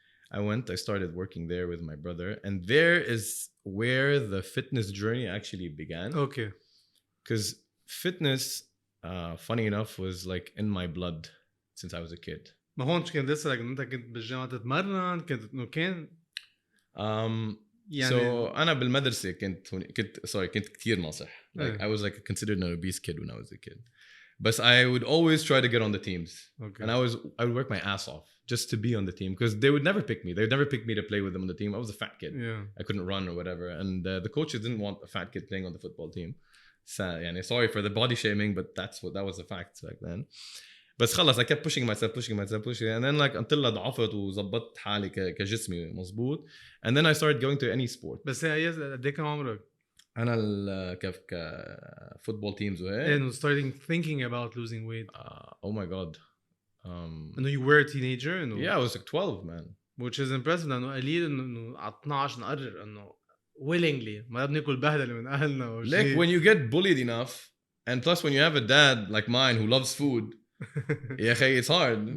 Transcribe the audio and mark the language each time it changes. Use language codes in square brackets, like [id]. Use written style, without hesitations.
[en] I went, I started working there with my brother. And there is where the fitness journey actually began. Okay. Because fitness, funny enough, was like in my blood since I was a kid. [ar] ما هونش كان لسه لك انت كنت بالجامعة تتمرن كنت انه كان يعني so أنا بالمدرسة كنت كتير ناصح. [en] Like I was like considered an obese kid when I was a kid. But I would always try to get on the teams. Okay. And I would work my ass off just to be on the team, because they would never pick me. They would never pick me to play with them on the team. I was a fat kid. Yeah. I couldn't run or whatever. And the coaches didn't want a fat kid playing on the football team. So, sorry for the body shaming, but that was the fact back then. [ar] بس خلص [en] I kept pushing myself and then like until [ar] ضعفت وظبطت حالي كجسمي مزبوط [en] and then I started going to any sport. [ar] بس هي قد ايه كان عمرك؟ انا كيف [en] football teams [ar] وهيك. [en] And starting thinking about losing weight. Oh my god. I know you were a teenager. Yeah, I was like 12 man. Which is impressive [ar] لأنه قليل إنه على 12 نقرر إنه willingly ما بناكل بهدلة من أهلنا أو شيء. [en] Like when you get bullied enough and plus when you have a dad like mine who loves food. [ar] يا أخي [en] it's hard.